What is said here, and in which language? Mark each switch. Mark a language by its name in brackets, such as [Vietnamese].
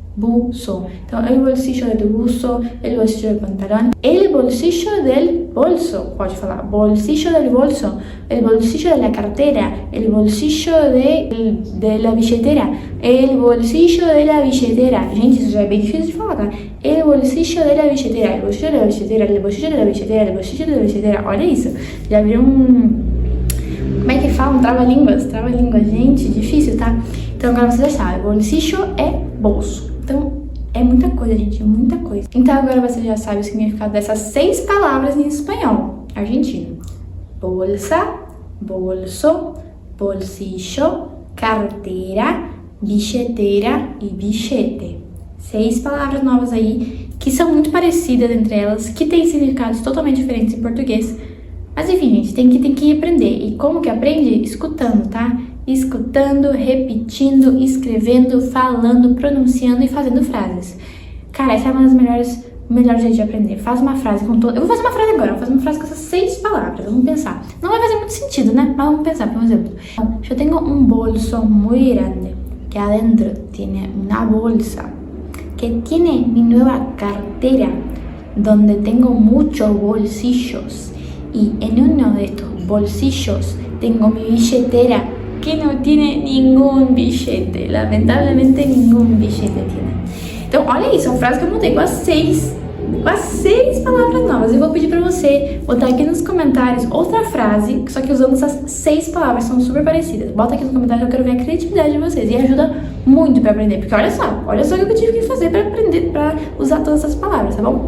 [Spanish] Então, el bolsillo de tu buzo, el bolsillo del pantalón, el bolsillo del bolso, [Portuguese] pode falar, [Spanish] bolsillo del bolso, el bolsillo de la cartera, el bolsillo de la billetera, el bolsillo de la billetera. [Portuguese] Gente, isso já é bem difícil de falar, tá? [Spanish] El bolsillo de la billetera, el bolsillo de la billetera, el bolsillo de la billetera, el bolsillo de la billetera. [Portuguese] Olha isso, já viram como é que fala? Um trava-línguas, gente, difícil, tá? Então agora você já sabe, bolsillo é bolso. Então, é muita coisa, gente, muita coisa. Então, agora você já sabe o significado dessas 6 palavras em espanhol argentino. Bolsa, bolso, bolsillo, carteira, bilheteira e bilhete. 6 palavras novas aí, que são muito parecidas entre elas, que têm significados totalmente diferentes em português. Mas, enfim, gente, tem que aprender. E como que aprende? Escutando, tá? Escutando, repetindo, escrevendo, falando, pronunciando e fazendo frases. Cara, essa é uma das melhores jeitos de aprender. Faz uma frase com todo... Eu vou fazer uma frase agora, vou fazer uma frase com essas 6 palavras, vamos pensar. Não vai fazer muito sentido, né? Mas vamos pensar, por exemplo. Eu tenho um bolso [Spanish] muy grande, que adentro tiene una bolsa, que tiene mi nueva cartera, donde tengo muchos bolsillos. Y en uno de estos bolsillos tengo mi billetera, que no tiene ningún billete. Lamentablemente, ningún billete tiene. [Portuguese] Então, olha isso, é uma frase que eu mudei com as 6 palavras novas. Eu vou pedir pra você botar aqui nos comentários outra frase, só que usando essas 6 palavras, são super parecidas. Bota aqui nos comentários, eu quero ver a criatividade de vocês. E ajuda muito pra aprender, porque olha só o que eu tive que fazer pra aprender, pra usar todas essas palavras, tá bom?